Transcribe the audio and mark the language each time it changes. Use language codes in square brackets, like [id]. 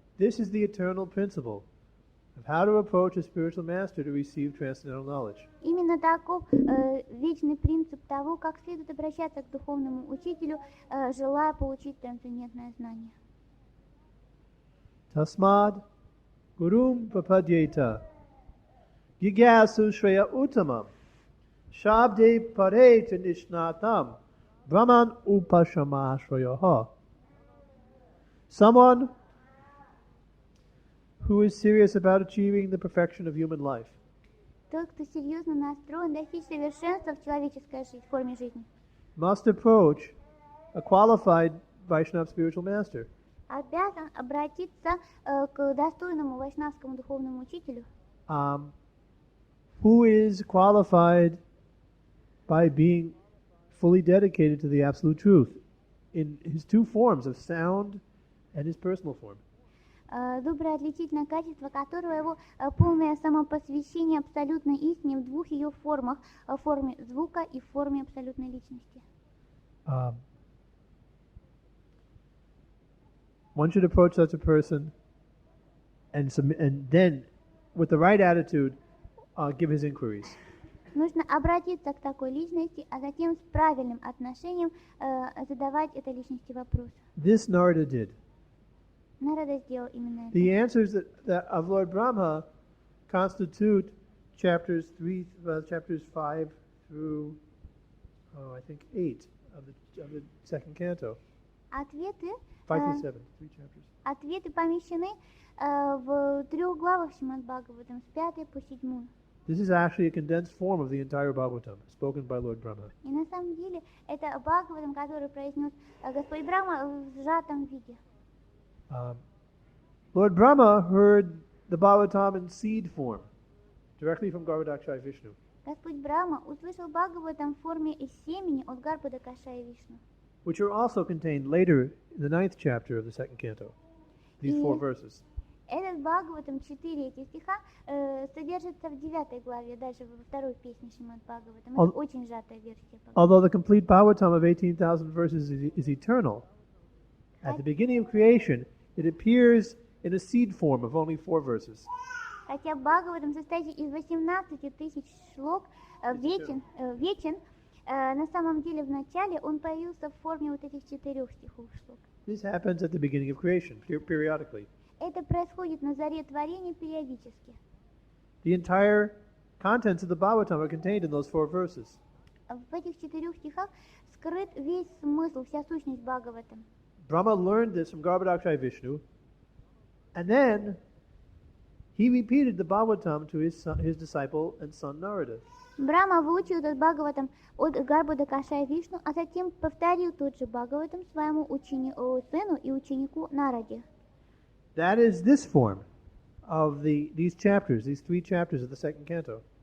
[en] This is the eternal principle of how to approach a spiritual master to receive transcendental knowledge. [ru] Именно таков вечный принцип того, как следует обращаться к духовному учителю, желая получить трансцендентное знание. [sa] Tasmad gurum papadyeta Gigyasu Shreya Uttamam Shabde Pareta Nishnatam Brahman Upashama Shreyaha. [en] Someone who is serious about achieving the perfection of human life [ru] Тот, кто серьезно настроен достичь совершенства в человеческой форме жизни, [en] must approach a qualified Vaishnava spiritual master. [ru] обязан обратиться к достойному вайшнавскому духовному учителю, [en] Who is qualified by being fully dedicated to the absolute truth in his two forms of sound and his personal form. [ru] доброе отличительное качество которого его полное самопосвящение абсолютной истине в двух ее формах, в форме звука и в форме абсолютной личности. [en] One should approach such a person and then, with the right attitude, give his inquiries. [ru] Нужно обратиться к такой личности, а затем с правильным отношением задавать этой личности вопросы. [en] This Narada did. [ru] Нарада сделал именно это. [en] The answers that of Lord Brahma constitute chapters 5 through, I think 8 of the second canto. [ru] Ответы, [en] 5 through 7, 3 chapters. [ru] ответы помещены в 3 главах Шримад Бхагаватам, с 5 по 7. [en] This is actually a condensed form of the entire Bhagavatam, spoken by Lord Brahma. [ru] И на самом деле это Бхагаватам, который произнес Господь Брахма в сжатом виде. [en] Lord Brahma heard the Bhagavatam in seed form, directly from Гаудиа-вайшнавской. [ru] Господь Брахма услышал Бхагаватам в форме семени от Гарбхадакашая Вишну, [en] Which are also contained later in the 9th chapter of the 2nd canto. These 4 verses. [ru] Этот Бхагаватам, 4 этих стиха, содержится в 9 главе, дальше во 2 песне Шримад Бхагаватам. Это очень сжатая версия Бхагаватама. [en] Although the complete Bhagavatam of 18,000 verses is eternal, at the beginning of creation, it appears in a seed form of only 4 verses. [ru] Хотя Бхагаватам, состоящий из 18 тысяч шлок, вечен, на самом деле в начале он появился в форме вот этих 4 стихов шлок. [en] This happens at the beginning of creation, periodically. [ru] Это происходит на заре творения периодически. [en] The entire contents of the Bhagavatam are contained in those 4 verses. [ru] В этих 4 стихах скрыт весь смысл, вся сущность Бхагаватам. [en] Brahma learned this from Гаудиа-вайшнавской, and then he repeated the Bhagavatam to his disciple and son Narada. [ru] Брахма выучил этот Бхагаватам от Гарбхадакашая Вишну, а затем повторил тот же Бхагаватам своему сыну и ученику Нараде. [en] That is this form of these chapters, these 3 chapters of the 2nd canto.